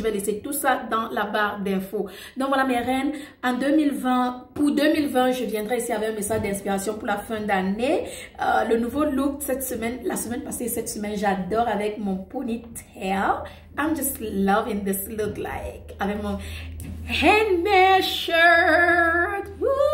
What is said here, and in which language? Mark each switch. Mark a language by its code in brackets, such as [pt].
[fr] Je vais laisser tout ça dans la barre d'infos. Donc, voilà mes reines. En 2020, pour 2020, je viendrai ici avec un message d'inspiration pour la fin d'année. Le nouveau look cette semaine, la semaine passée, cette semaine, j'adore avec mon ponytail. [en] I'm just loving this look like. [fr] Avec mon [en] handmade shirt. [fr] Woo!